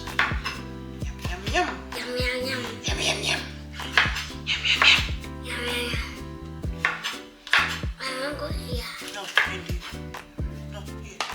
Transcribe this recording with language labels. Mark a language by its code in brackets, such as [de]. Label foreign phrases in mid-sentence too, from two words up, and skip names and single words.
[en] Yum, yum, yum. Yum, yum, yum. Yum, yum, yum. Yum, yum, yum. Yum, yum, yum. I want to go here. No, Andy. No, here.